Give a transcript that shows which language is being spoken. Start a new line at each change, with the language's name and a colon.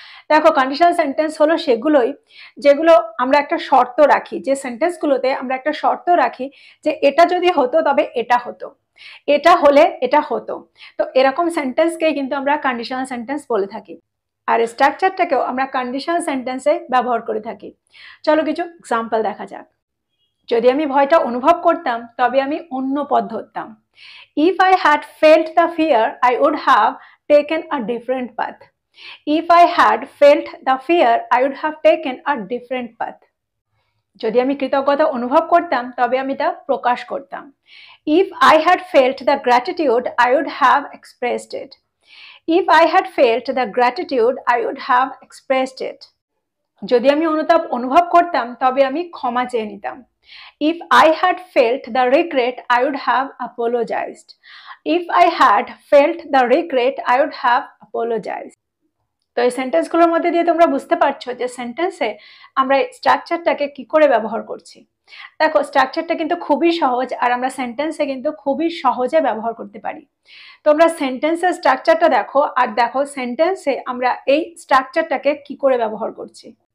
Bangla: দেখো conditional sentence হলো সেগুলোই যেগুলো আমরা একটা শর্ত রাখি, যে সেন্টেন্সগুলোতে আমরা একটা শর্ত রাখি যে এটা যদি হতো তবে এটা হতো, এটা হলে এটা হতো। তো এরকম সেন্টেন্সকেই কিন্তু আমরা কন্ডিশনাল সেন্টেন্স বলে থাকি। আর স্ট্রাকচারটাকেও আমরা কন্ডিশনাল সেন্টেন্সে ব্যবহার করে থাকি। চলো কিছু এক্সাম্পল দেখা যাক। যদি আমি ভয়টা অনুভব করতাম তবে আমি অন্য পথ ধরতাম।
English: If I had felt the fear, I would have taken a different path. If I had felt the fear, I would have taken a different path.
Bangla: যদি আমি কৃতজ্ঞতা অনুভব করতাম তবে আমি তা প্রকাশ করতাম।
English: If I had felt the gratitude, I would have expressed it. If I had felt the gratitude, I would have expressed it.
Bangla: যদি আমি অনুতাপ অনুভব করতাম তবে আমি ক্ষমা চেয়ে নিতাম।
English: If I had felt the regret, I would have apologized. If I had felt the regret, I would have apologized.
Bangla: তো এই সেন্টেন্সগুলোর মধ্যে দিয়ে তোমরা বুঝতে পারছো যে সেন্টেন্সে আমরা এই স্ট্রাকচারটাকে কি করে ব্যবহার করছি। দেখো স্ট্রাকচারটা কিন্তু খুবই সহজ আর আমরা সেন্টেন্সে কিন্তু খুবই সহজে ব্যবহার করতে পারি। তোমরা সেন্টেন্সের স্ট্রাকচারটা দেখো আর দেখো সেন্টেন্সে আমরা এই স্ট্রাকচারটাকে কি করে ব্যবহার করছি।